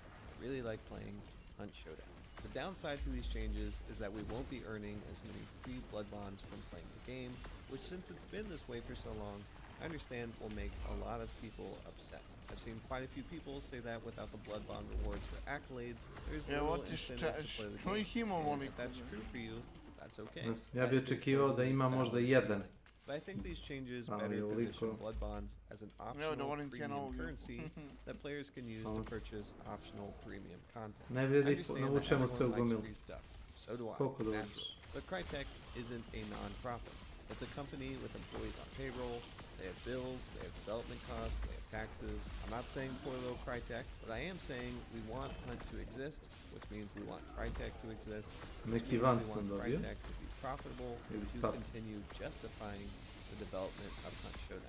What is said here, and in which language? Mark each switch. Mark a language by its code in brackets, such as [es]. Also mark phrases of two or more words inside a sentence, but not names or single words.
[en] I really like playing Hunt Showdown. The downside to these changes is that we won't be earning as many free blood bonds from playing the game, which since it's been this way for so long, I understand will make a lot of people upset. I've seen quite a few people say that without the blood bond rewards for accolades, there's no incentive to play the game. And if that's true for you, that's okay. [sr] Ja bih očekivao da ima možda jedan. [en] But I think these changes better position blood bonds as an optional premium currency that players can use to purchase optional premium content. [sr] Ne vidi, naučemo se u gomilu. [en] So do I, naturally. But Crytek isn't a non-profit. It's a company with employees on payroll. They have bills, they have development costs, they have taxes. I'm not saying poor little Crytek, but I am saying we want Hunt to exist, which means we want Crytek to exist, which means we want Crytek to be profitable, to continue justifying the development of Hunt Showdown.